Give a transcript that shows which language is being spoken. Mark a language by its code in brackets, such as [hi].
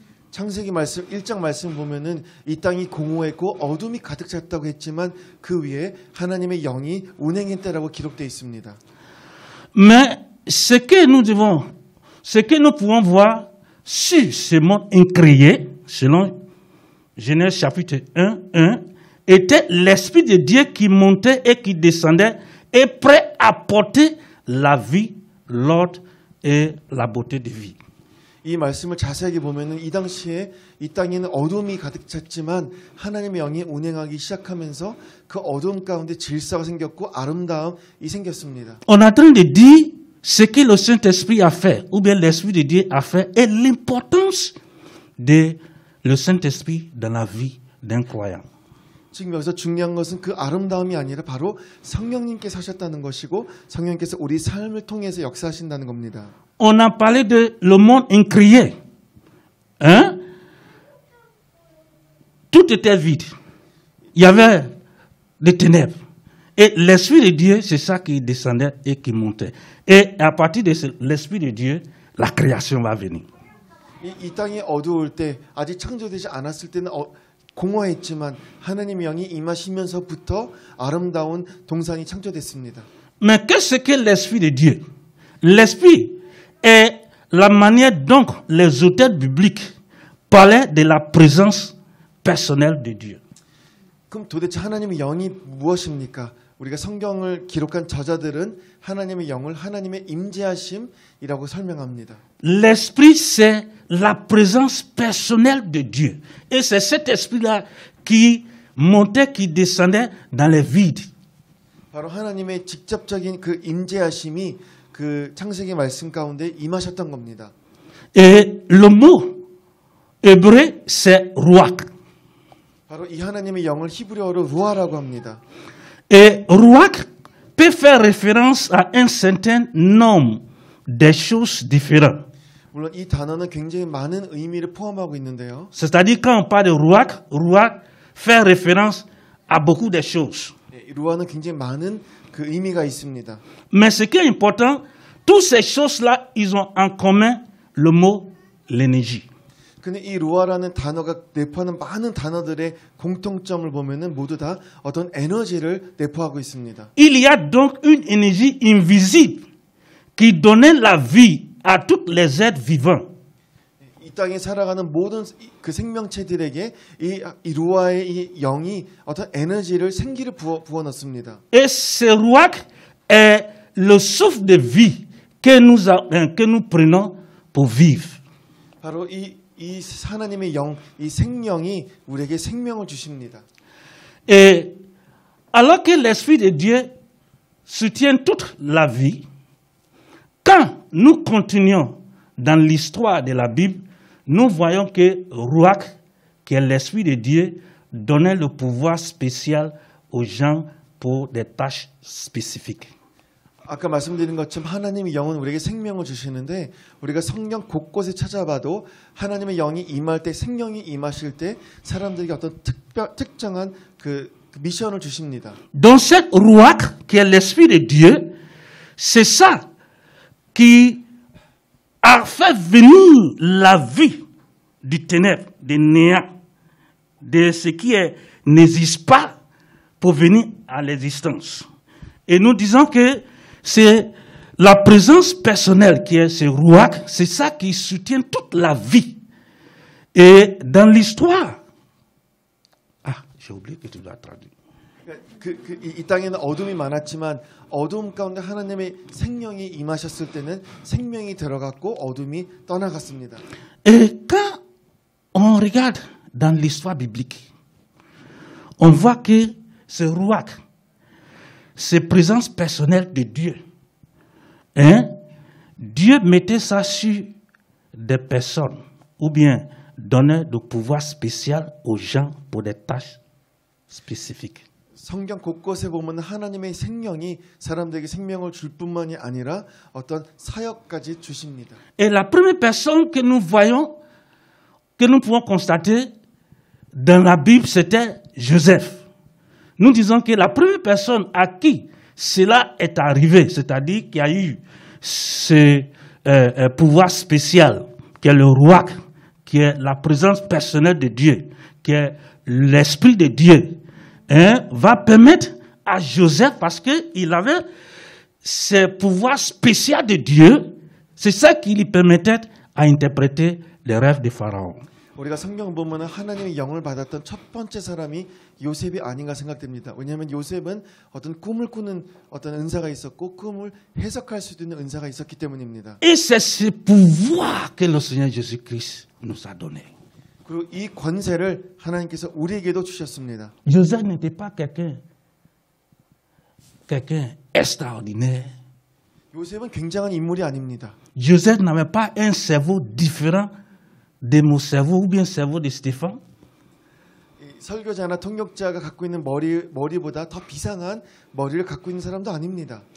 [ko] 창세기 말씀 1장 말씀 보면은 이 땅이 공허했고 어둠이 가득 찼다고 했지만 그 위에 하나님의 영이 운행했다라고 기록되어 있습니다. [fr] Mais ce que nous pouvons voir sur ce monde incréé, selon Genèse chapitre 1:1, était l'Esprit de Dieu qui montait et qui descendait et prêt à porter la vie, l'ordre et la beauté de vie. [ko] 이 말씀을 자세하게 보면은 이 당시에 이 땅에는 어둠이 가득 찼지만 하나님의 영이 운행하기 시작하면서 그 어둠 가운데 질서가 생겼고 아름다움이 생겼습니다. [fr] On est en train de dire ce que le Saint-Esprit a fait, ou bien l'Esprit de Dieu a fait, et l'importance de le Saint-Esprit dans la vie d'un croyant. [ko] 지금 여기서 중요한 것은 그 아름다움이 아니라 바로 성령님께서 하셨다는 것이고 성령님께서 우리 삶을 통해서 역사하신다는 겁니다. [fr] On a parlé de le monde incréé. Hein? Tout était vide. Il y avait des ténèbres. Et l'Esprit de Dieu, c'est ça qui descendait et qui montait. Et à partir de l'Esprit de Dieu, la création va venir. [ko] 이 땅이 어두울 때 아직 창조되지 않았을 때는 공허했지만 하나님의 영이 임하시면서부터 아름다운 동산이 창조됐습니다. [fr] Mais qu'est-ce que l'Esprit de Dieu? L'Esprit est la manière dont les auteurs bibliques parlaient de la présence personnelle de Dieu. [ko] 그럼 도대체 하나님의 영이 무엇입니까? 우리가 성경을 기록한 저자들은 하나님의 영을 하나님의 임재하심이라고 설명합니다. [fr] L'Esprit, c'est la présence personnelle de Dieu. Et c'est cet esprit-là qui montait, qui descendait dans les vides. [ko] 바로 하나님의 직접적인 그 임재하심이 그 창세기 말씀 가운데 임하셨던 겁니다. [fr] Et le mot hébreu, c'est ruach. [ko] 바로 이 하나님의 영을 히브리어로 루아라고 합니다. [fr] Et ruach peut faire référence à un certain nombre de choses différentes. [ko] 물론 이 단어는 굉장히 많은 의미를 포함하고 있는데요. [fr] C'est-à-dire quand on parle de ruach, ruach fait référence à beaucoup de choses. [ko] 루아는 굉장히 많은 그 의미가 있습니다. [fr] Mais ce qui est important, toutes ces choses-là, ils ont en commun le mot l'énergie. [ko] 근데 이 루아라는 단어가 내포하는 많은 단어들의 공통점을 보면은 모두 다 어떤 에너지를 내포하고 있습니다. [fr] Il y a donc une énergie invisible qui donnait la vie à tous les êtres vivants. [ko] 이 땅에 살아가는 모든 그 생명체들에게 이 루아의 이 영이 어떤 에너지를 생기를 부어 넣습니다. [fr] Et ce ruach est le souffle de vie que nous prenons pour vivre. [ko] 바로 이 하나님의 영, 이 생명이 우리에게 생명을 주십니다. [fr] Et alors que l'Esprit de Dieu soutient toute la vie, quand nous continuons dans l'histoire de la Bible, nous voyons que Ruach, qui est l'Esprit de Dieu, donnait le pouvoir spécial aux gens pour des tâches spécifiques. [ko] 아까 말씀드린 것처럼 하나님의 영은 우리에게 생명을 주시는데 우리가 성경 곳곳에 찾아봐도 하나님의 영이 임할 때 생명이 임하실 때 사람들에게 어떤 특정한 그 미션을 주십니다. [fr] Donc cette Ruach, qui est l'Esprit de Dieu, c'est ça qui a fait venir la vie du ténèbre, du néant, de ce qui n'existe pas pour venir à l'existence. Et nous disons que c'est la présence personnelle qui est ce Ruach, c'est ça qui soutient toute la vie. Et dans l'histoire, j'ai oublié que tu dois traduire. [ko] 이 땅에는 어둠이 많았지만 어둠 가운데 하나님의 생명이 임하셨을 때는 생명이 들어갔고 어둠이 떠나갔습니다. [fr] Et quand on regarde dans l'histoire biblique, on voit que ce Ruach, cette présence personnelle de Dieu, Dieu mettait ça sur des personnes ou bien donnait de pouvoir spécial aux gens pour des tâches spécifiques. [ko] 성경 곳곳에 보면 하나님의 생명이 사람들에게 생명을 줄 뿐만이 아니라 어떤 사역까지 주십니다. [fr] Et la première personne que nous voyons, que nous pouvons constater dans la Bible, c'était Joseph. Nous disons que la première personne à qui cela est arrivé, c'est-à-dire qu'il y a eu ce pouvoir spécial, qui est le Ruach, qui est la présence personnelle de Dieu, qui est l'Esprit de Dieu, va permettre à Joseph, parce qu'il avait ce pouvoir spécial de Dieu, c'est ça qui lui permettait à interpréter les rêves de Pharaon. [ko] 우리가 성경 보면 하나님의 영을 받았던 첫 번째 사람이 요셉이 아닌가 생각됩니다. 왜냐하면 요셉은 어떤 꿈을 꾸는 어떤 은사가 있었고 꿈을 해석할 수도 있는 은사가 있었기 때문입니다. [fr] Et c'est ce pouvoir que le Seigneur Jésus-Christ nous a donné. [ko] 그리고 이 권세를 하나님께서 우리에게도 주셨습니다. [fr] Joseph n'était pas quelqu'un extraordinaire. [ko] 요셉은 굉장한 인물이 아닙니다. [fr] Joseph n'avait pas un cerveau différent de mon cerveau ou bien cerveau de Stéphane. [ko] 설교자나 통역자가 갖고 있는 머리보다 더 비상한 머리를 갖고 있는 사람도 아닙니다.